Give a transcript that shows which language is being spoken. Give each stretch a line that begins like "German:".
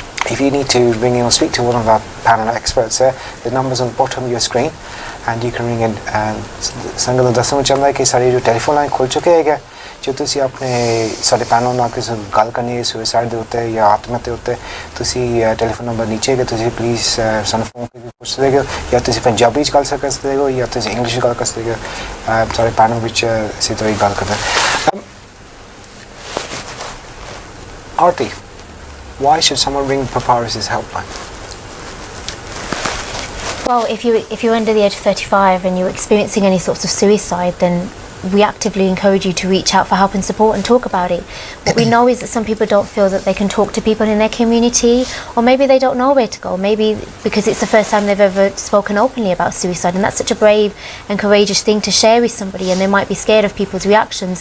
English: If you need to ring in or speak to one of our panel experts there, the number's on the bottom of your screen and you can ring in.
Punjabi: संगत ਨੂੰ ਦੱਸਣਾ ਚਾਹੁੰਦਾ ਕਿ ਸਾਡੀ ਜੋ telephone line ਖੁੱਲ ਚੁੱਕੀ ਹੈ ਜੋ ਤੁਸੀਂ ਆਪਣੇ ਸਾਡੇ ਪੈਨਲ ਨਾਲ ਕਿਸੇ ਗੱਲ ਕਰਨੀ ਹੈ ਸੁਸਾਈਡ ਦੇ ਉੱਤੇ ਜਾਂ ਆਤਮਹੱਤਿਆ ਦੇ ਉੱਤੇ ਤੁਸੀਂ ਟੈਲੀਫੋਨ ਨੰਬਰ ਨੀਚੇ ਹੈ ਤੁਸੀਂ ਪਲੀਜ਼ ਸਾਨੂੰ ਫੋਨ ਕਰਕੇ ਪੁੱਛ ਸਕਦੇ ਹੋ ਜਾਂ ਤੁਸੀਂ ਪੰਜਾਬੀ ਚ ਗੱਲ ਕਰ ਸਕਦੇ ਹੋ ਜਾਂ ਤੁਸੀਂ ਇੰਗਲਿਸ਼ ਚ ਗੱਲ ਕਰ ਸਕਦੇ ਹੋ ਸਾਡੇ ਪੈਨਲ ਵਿੱਚ ਇਸੇ ਤਰ੍ਹਾਂ ਹੀ ਗੱਲ ਕਰਦੇ ਆਰਤੀ
English: why should someone ring Papyrus's helpline? Well, if you're under the age of 35 and you're experiencing any sorts of suicide, then we actively encourage you to reach out for help and support and talk about it. What we know is that some people don't feel that they can talk to people in their community, or maybe they don't know where to go, maybe because it's the first time they've ever spoken openly about suicide, and that's such a brave and courageous thing to share with somebody, and they might be scared of people's reactions.